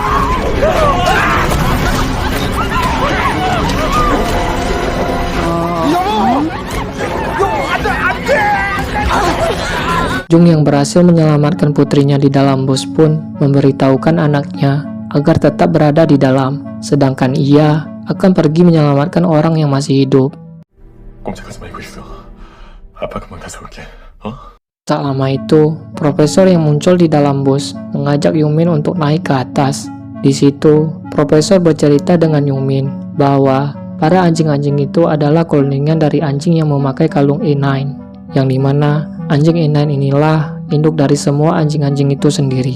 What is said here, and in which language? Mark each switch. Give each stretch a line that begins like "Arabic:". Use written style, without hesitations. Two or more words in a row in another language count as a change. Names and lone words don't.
Indonesian: Jung yang berhasil menyelamatkan putrinya di dalam bus pun memberitahukan anaknya agar tetap berada di dalam, sedangkan ia akan pergi menyelamatkan orang yang masih hidup.
Korean: 꼼짝하지 말고 있어. 아빠 금방 다시 올게.
Indonesian: Tak lama itu, Profesor yang muncul di dalam bus mengajak Yungmin untuk naik ke atas. Di situ, Profesor bercerita dengan Yungmin bahwa para anjing-anjing itu adalah kloningan dari anjing yang memakai kalung E9, yang dimana anjing E9 inilah induk dari semua anjing-anjing itu sendiri.